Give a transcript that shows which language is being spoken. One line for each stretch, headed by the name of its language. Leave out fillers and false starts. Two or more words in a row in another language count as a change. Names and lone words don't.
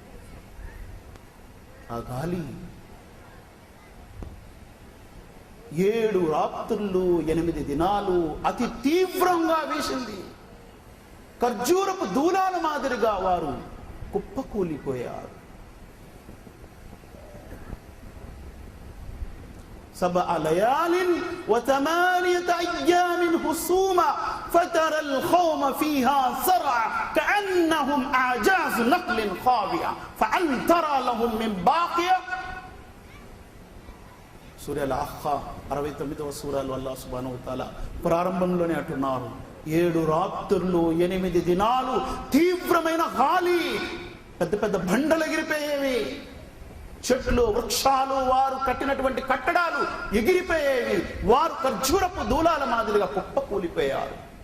Telugu: ఆ గాలి 7 రాత్రులు 8 దినాలు అతి తీవ్రంగా వీసింది. ఖర్జూరపు దూలాల మాదిరిగా వారు కుప్పకూలిపోయారు.
Arabic: 7 ليال و 8 أيام حسوما فترى القوم فيها صرعى كأنهم أعجاز نخل خاوية فهل ترى لهم من باقية.
Telugu: సూరా అల్-అహ్ఖాఫ్ 69వ సూరాలో
Arabic: الله سبحانه وتعالى
Telugu: ప్రారంభంలోనే అంటున్నారు, 7 రాత్రులు 8 దినాలు తీవ్రమైన గాలి, పెద్ద పెద్ద బండలు ఎగిరిపోయేవి, చెట్లు, వృక్షాలు, వారు కట్టినటువంటి కట్టడాలు ఎగిరిపోయేవి, వారు ఖర్జూరపు దూలాల మాదిరిగా కుప్పకూలిపోయారు.